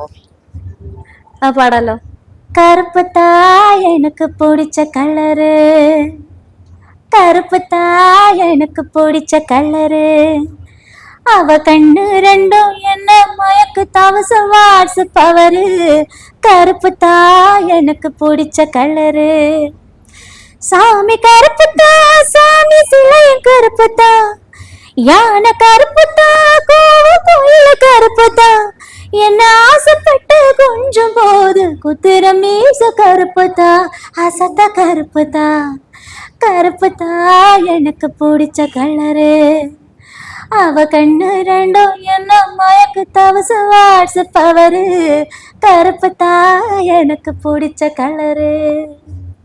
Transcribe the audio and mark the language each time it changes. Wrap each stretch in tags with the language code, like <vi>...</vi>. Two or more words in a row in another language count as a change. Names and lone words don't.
<ta>പാടാലോ. கருப்பு தாய எனக்கு பொடிச்ச கலரு, கருப்பு தாய எனக்கு பொடிச்ச கலரு, அவ கண்ணு ரெண்டும் என்னை மயக்கு தவச</ta> <en>watts power,</en> <ta>கருப்பு தா எனக்கு பிடிச்ச கலரு, சாமி கருப்பு தா சாமி சிலையும் கருப்பு தா, யானை கருப்பு தா கோயில கருப்பு தா, என்ன ஆசைப்பட்டு கொஞ்சம் போது குதிர மீச கருப்பு தா, அசத்த கருப்பு தா, கருப்பு தா எனக்கு பிடிச்ச கலரு, அவ கண்ணு ரெண்டும் என்ன மயக்கு தவச</ta> <en>watts power,</en> <ta>கருப்பு தா எனக்கு பிடிச்ச கலரு.</ta>